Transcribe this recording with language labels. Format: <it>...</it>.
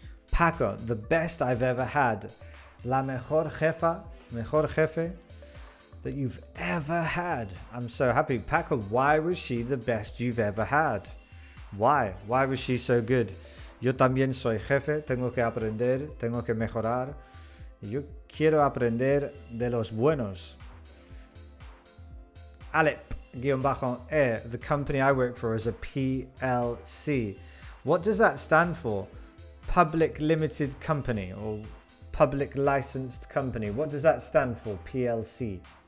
<en>Paco, the best I've ever had.</en> <es>La mejor jefa, mejor jefe</es> <en>that you've ever had. I'm so happy. Paco, why was she the best you've ever had? Why? Why was she so good?</en> <es>Yo también soy jefe, tengo que aprender, tengo que mejorar. Yo quiero aprender de los buenos.</es> <en>Alep_E, the company I work for is a PLC. What does that stand for? Public Limited Company or Public Licensed Company. What does that stand for? PLC.</en>